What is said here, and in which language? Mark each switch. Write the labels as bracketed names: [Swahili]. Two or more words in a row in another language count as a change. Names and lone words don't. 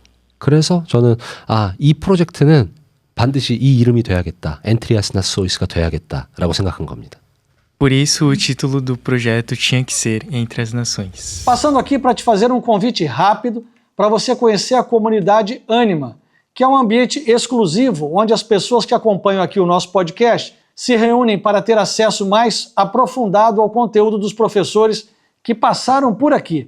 [Korean] 그래서 저는 이 프로젝트는 반드시 이 이름이 돼야겠다. 엔트리아스 나소이스가 돼야겠다라고 생각한 겁니다. [Portuguese] Por isso o título do projeto tinha que ser Entre as Nações. Passando aqui para te fazer um convite rápido para você conhecer a comunidade Ânima, que é um ambiente exclusivo onde as pessoas que acompanham aqui o nosso podcast se reúnem para ter acesso mais aprofundado ao conteúdo dos professores que passaram por aqui.